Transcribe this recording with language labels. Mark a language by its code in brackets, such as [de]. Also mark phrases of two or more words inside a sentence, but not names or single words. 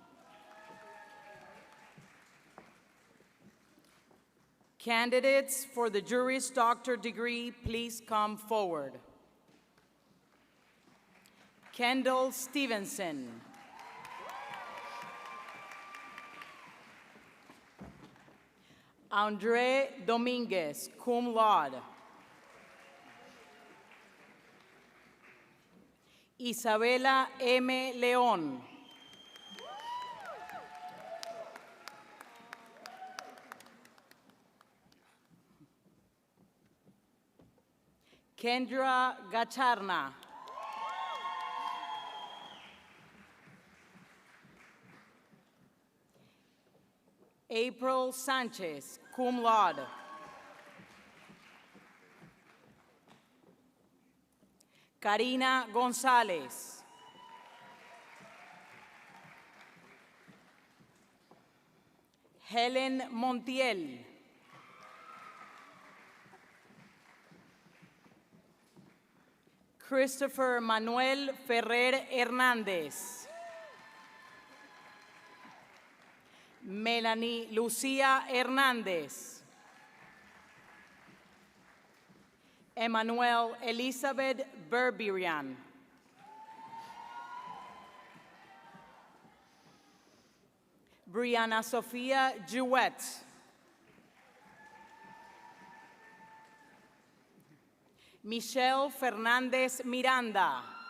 [en] Candidates for the Juris Doctor degree, please come forward. Kendall Stevenson. Andre Dominguez, [la] cum laude. [en] Isabela M. León. Kendra Gacharna. April Sanchez, [la] cum laude. [en] Karina González. Helen Montiel. Christopher Manuel Ferrer Hernández. Melanie Lucía Hernández. Emmanuel Elizabeth Berberian. Brianna Sofia Jewett. Michelle Fernandez Miranda.